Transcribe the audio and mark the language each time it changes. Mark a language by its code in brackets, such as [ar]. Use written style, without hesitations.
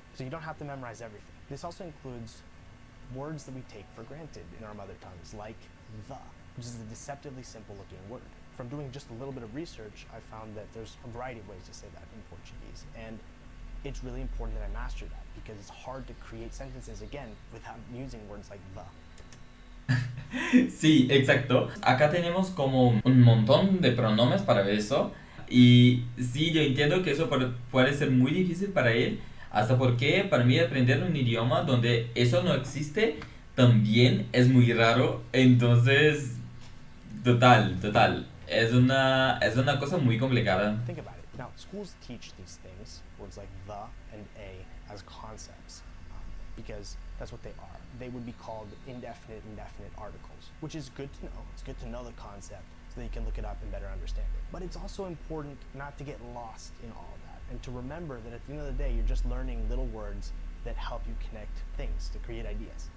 [en] So you don't have to memorize everything. This also includes words that we take for granted in our mother tongues, like the, which is a deceptively simple looking word. From doing just a little bit of research, I found that there's a variety of ways to say that in Portuguese. And it's really important that I master that because it's hard to create sentences again without using words like the. [es] Sí, exacto. Acá tenemos como un montón de pronombres para eso. Y sí, yo entiendo que eso puede ser muy difícil para él. Hasta porque para mí aprender un idioma donde eso no existe también es muy raro. Entonces, total. Es una cosa muy complicada. [en] Think about it. Now, schools teach these things, words like the and a, as concepts, because that's what they are. They would be called indefinite articles, which is good to know. It's good to know the concept so that you can look it up and better understand it. But it's also important not to get lost in all of that and to remember that at the end of the day, you're just learning little words that help you connect things, to create ideas.